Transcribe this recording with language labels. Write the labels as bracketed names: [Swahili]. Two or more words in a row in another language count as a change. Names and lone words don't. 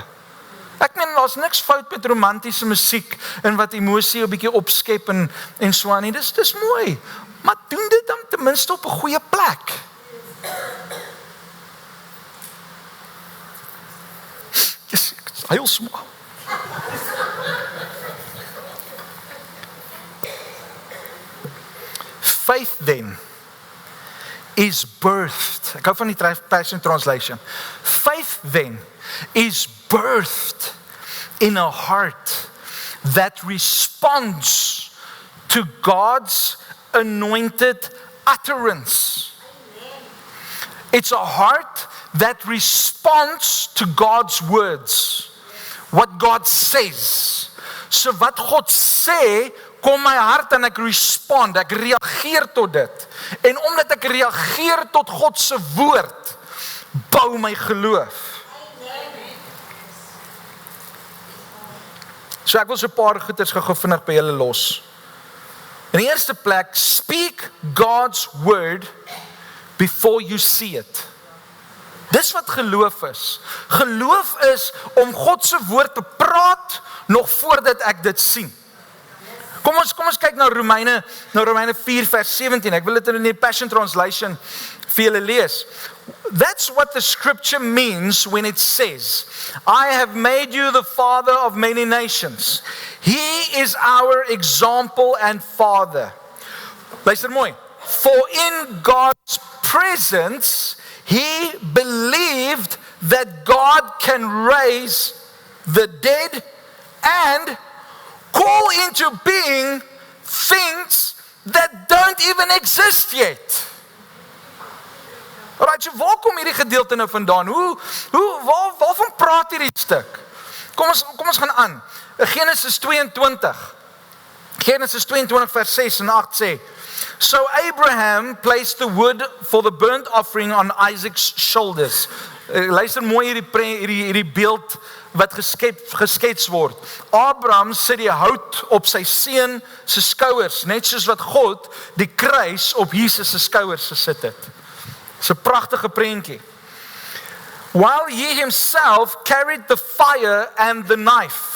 [Afrikaans] Ek meen, daar's niks fout met romantiese musiek, en wat emosie 'n bietjie opskep, en so aan nie, dis mooi, maar doen dit dan ten minste op 'n goeie plek. Yes, heel smal. [English] Faith then is birthed. [Afrikaans] Ek hou van die Passion Translation. [English] Faith then is birthed in a heart that responds to God's anointed utterance. It's a heart that responds to God's words. What God says. [Afrikaans] So wat God sê, kom my hart en ek respond, ek reageer tot dit. En omdat ek reageer tot God se woord, bou my geloof. So ek wil so 'n paar goeders gou vinnig by julle los. In die eerste plek, [English] speak God's word before you see it. [Afrikaans] Dis wat geloof is. Geloof is om God se woord te praat nog voordat ek dit sien. Kom ons kyk na Romeine 4 vers 17. Ek wil dit in die Passion Translation vir julle lees. [English] That's what the scripture means when it says, I have made you the father of many nations. He is our example and father. [Afrikaans] Luister mooi. [English] For in God's presence, he believed that God can raise the dead and call into being things that don't even exist yet. [Afrikaans] Alright, so waar kom hierdie gedeelte nou vandaan? Waarvan praat hierdie stuk? Kom ons gaan aan. Genesis 22. Genesis 22 vers 6 en 8 sê, [English] So Abraham placed the wood for the burnt offering on Isaac's shoulders. [Afrikaans] Luister mooi hierdie beeld wat geskets word. Abraham sit die hout op sy seun se skouers, net soos wat God die kruis op Jesus se skouers gesit het. Dis 'n pragtige prentjie. [English] While he himself carried the fire and the knife.